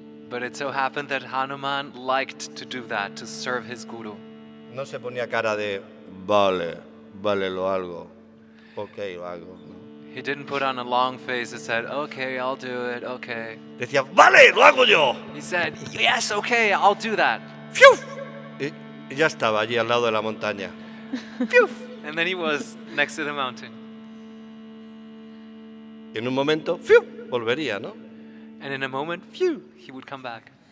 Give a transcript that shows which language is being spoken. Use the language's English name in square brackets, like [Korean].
[English] But it so happened that Hanuman liked to do that, to serve his guru. [Spanish] No se ponía cara de, vale, lo hago, ok, lo hago. ¿no? [English] He didn't put on a long face that said, okay, I'll do it, okay. [Spanish] Decía, vale, lo hago yo. [English] He said, yes, okay, I'll do that. ¡Fiu! [Spanish] Y ya estaba allí al lado de la montaña. Phew! [English] And then he was next to the mountain. [Spanish] Y en un momento, ¡fiu! Volvería, ¿no? [English] And in a moment, phew, he would come back.